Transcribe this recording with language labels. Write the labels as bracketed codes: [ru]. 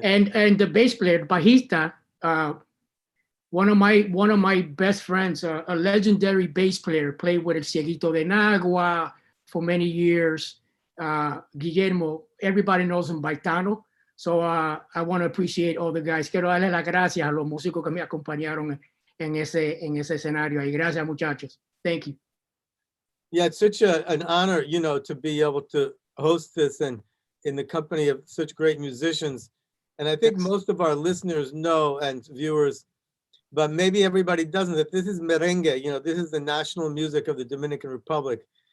[en] And the bass player, Bajista, one of my best friends, a legendary bass player, played with El Cieguito de Nagua for many years. Guillermo, everybody knows him by Tano. So I want to appreciate all the guys. [es] Quiero darle las gracias a los músicos que me acompañaron en ese escenario ahí. Gracias, muchachos. [en] Thank you. Yeah, it's such an honor, you know, to be able to host this and in the company of such great musicians. And I think most of our listeners know and viewers, but maybe everybody doesn't, that this is merengue. You know, this is the national music of the Dominican Republic.